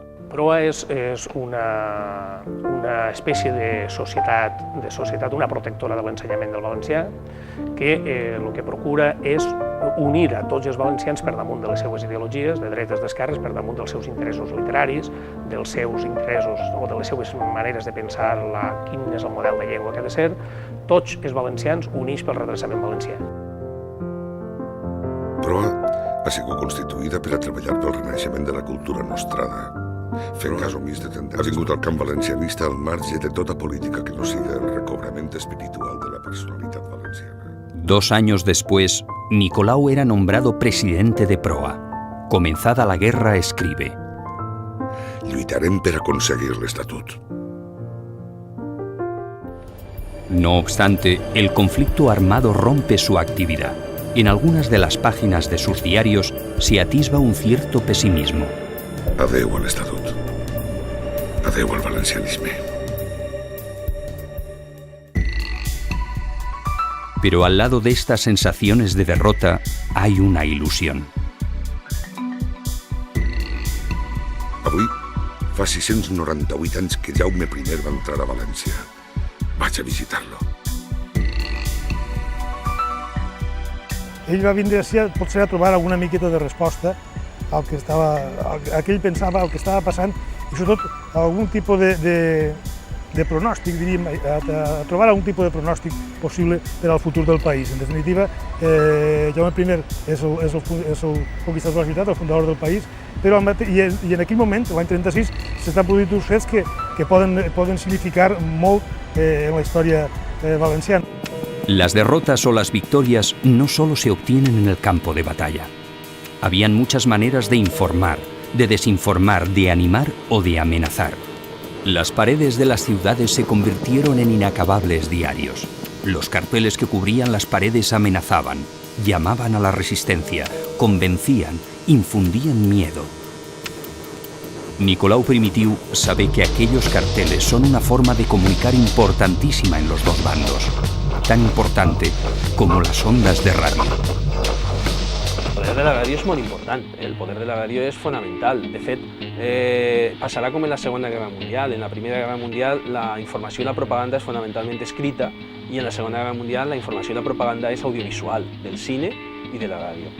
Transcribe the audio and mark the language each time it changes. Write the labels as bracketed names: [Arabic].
[Catalan] Proa és una espècie de societat, una protectora de l'ensenyament del valencià, que el que procura és unir a tots els valencians per damunt de les seues ideologies, de dretes, d'esquerres, per damunt dels seus interessos literaris, dels seus interessos o de les seues maneres de pensar quin és el model de llengua que ha de ser, tots els valencians units pel redreçament valencià. Proa ha sigut constituïda per a treballar pel renaixement de la cultura nostrada, fent cas omís de tendències. Ha vingut al camp valencianista al marge de tota política que no siga el recobrament espiritual de la personalitat valenciana. [Spanish] 2 años después, Nicolau era nombrado presidente de Proa. Comenzada la guerra, escribe: [Catalan] Lluitarem per aconseguir l'Estatut. [Spanish] No obstante, el conflicto armado rompe su actividad. En algunas de las páginas de sus diarios se atisba un cierto pesimismo. [Catalan] Adeu a l'Estatut. Adeu al valencianisme. [Spanish] Pero al lado de estas sensaciones de derrota hay una ilusión. [Catalan] Avui fa 698 anys que Jaume I va entrar a València. Vaig a visitar-lo. Ell va vindre ací potser a trobar alguna miqueta de resposta el que ell pensava, el que estava passant, i sobretot algun tipus de pronòstic, diríem, a trobar algun tipus de pronòstic possible per al futur del país. En definitiva, Jaume I és el conquistador de la ciutat, el fundador del país, però i en aquell moment, l'any 36, s'estan produint uns fets que poden significar molt en la història valenciana. [Spanish] Las derrotas o las victorias no solo se obtienen en el campo de batalla. Habían muchas maneras de informar, de desinformar, de animar o de amenazar. Las paredes de las ciudades se convirtieron en inacabables diarios. Los carteles que cubrían las paredes amenazaban, llamaban a la resistencia, convencían, infundían miedo. Nicolau Primitiu sabe que aquellos carteles son una forma de comunicar importantísima en los dos bandos, tan importante como las ondas de radio. [Catalan] El poder de la ràdio és molt important, el poder de la ràdio és fonamental. De fet, passarà com en la Segona Guerra Mundial. En la Primera Guerra Mundial la informació i la propaganda és fonamentalment escrita i en la Segona Guerra Mundial la informació i la propaganda és audiovisual, del cine i de la ràdio.